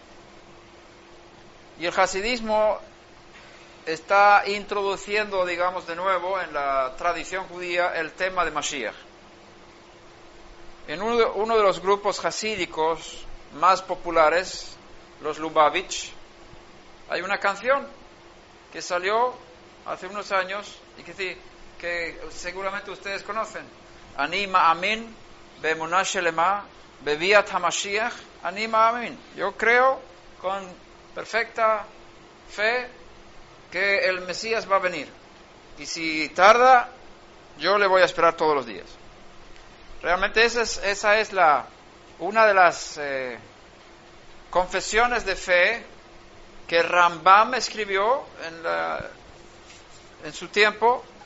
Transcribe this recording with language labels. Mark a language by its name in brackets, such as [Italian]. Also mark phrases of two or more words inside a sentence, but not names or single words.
[Spanish] Y el hasidismo está introduciendo, digamos, de nuevo en la tradición judía el tema de Mashiach. En uno de los grupos hasídicos más populares, los Lubavitch, hay una canción que salió hace unos años y que seguramente ustedes conocen. [Hebrew] אני מאמין באמונה שלמה בביאת המשיח אני מאמין. [Spanish] Yo creo con perfecta fe que el Mesías va a venir. Y si tarda, yo le voy a esperar todos los días. Realmente esa es una de las confesiones de fe que Rambam escribió en su tiempo.